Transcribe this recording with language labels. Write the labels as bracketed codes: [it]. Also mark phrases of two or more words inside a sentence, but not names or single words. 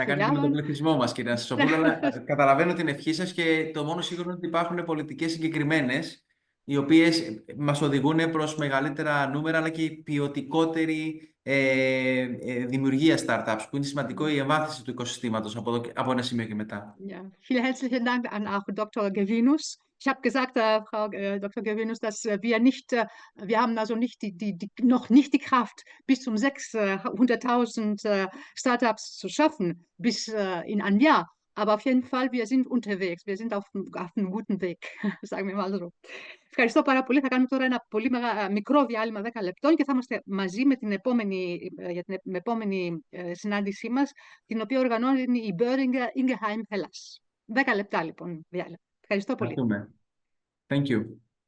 [el] να κάνουμε με τον πληθυσμό μας, κυρία Συσοπούλου, αλλά καταλαβαίνω την ευχή σας, και το μόνο σίγουρο είναι ότι υπάρχουν πολιτικές συγκεκριμένες, οι οποίες μας οδηγούν προς μεγαλύτερα νούμερα, αλλά και ποιοτικότερη δημιουργία startups, που είναι σημαντικό η εμβάθυνση του οικοσυστήματος από ένα σημείο και μετά. [de] Vielen herzlichen Dank an auch Dr. Gevinus. Ich habe gesagt, Frau Dr. Gevinus, dass wir haben also noch nicht die Kraft, bis zum 600.000 Startups zu schaffen, bis in ein Jahr. Aber auf jeden Fall, wir sind unterwegs, wir sind auf einem guten Weg, sagen wir mal so. [el] Ευχαριστώ πάρα πολύ. Θα κάνουμε τώρα ένα πολύ μικρό διάλειμμα 10 λεπτών και θα είμαστε μαζί με την επόμενη συνάντησή μας, την οποία οργανώνει η Böhringer Ingelheim Hellas. 10 λεπτά λοιπόν διάλειμμα. Ευχαριστώ πολύ. [en] Thank you.